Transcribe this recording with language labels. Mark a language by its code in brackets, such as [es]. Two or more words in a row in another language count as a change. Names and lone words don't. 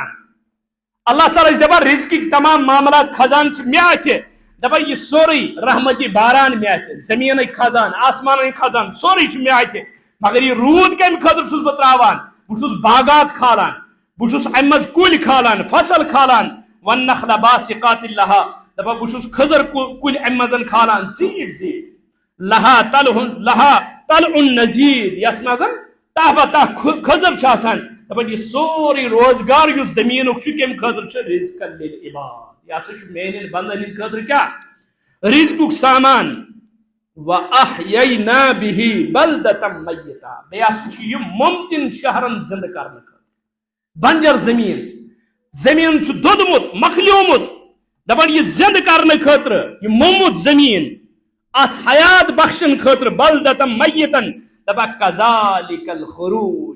[ks] اللہ تعالیٰ چھُ دپان رزقٕکۍ تمام معاملات خزان چھِ مےٚ اتھِ. دپان یہ سورُے رحمتی باران مےٚ اتھِ، زٔمیٖنٕکۍ خزان آسمانٕکۍ خزان سورُے چھُ مےٚ اتھِ. مگر یہ روٗد کمہِ خٲطرٕ چھُس بہٕ تراوان؟ بہٕ چھُس باغات کھالان، بہٕ چھُس امہِ منٛز کُلۍ کھالان، فصل کھالان. [ar] وَالنَّخْلَ بَاسِقَاتٍ لَهَا [ks] دپان بہٕ چھُس کھٔزٕر کُلۍ امہِ منٛز کھالان زیٖٹھ زیٖٹھ. [ar] لَہا طَلْعٌ نَضِيدٌ [ks] یتھ منٛز تہ بتہ کھٔزٕر چھِ آسان. دپان یہ سورُے روزگار یُس زٔمیٖنُک چھُ کمہِ خٲطرٕ چھُ؟ [ar] رزقا للعباد. [ks] یہ ہسا چھُ میانٮ۪ن بندن ہٕنٛدِ خٲطرٕ کیٛاہ؟ رزقُک سامان. [ar] وَأَحْيَيْنَا بِهِ بَلْدَةً مَيِّتًا [ks] بیٚیہِ ہسا چھُ یہِ مُمکِن شہرن زندٕ کرنہٕ خٲطرٕ. بنجر زٔمیٖن، زٔمیٖن چھُ دوٚدمُت مۄکلیومُت، دپان یہِ زندٕ کرنہٕ خٲطرٕ، یہِ موٚمُت زٔمیٖن اتھ حیات بخشن خٲطرٕ. [ar] بَلْدَةً مَيِّتًا دپان کَذَلِکَ الخروج.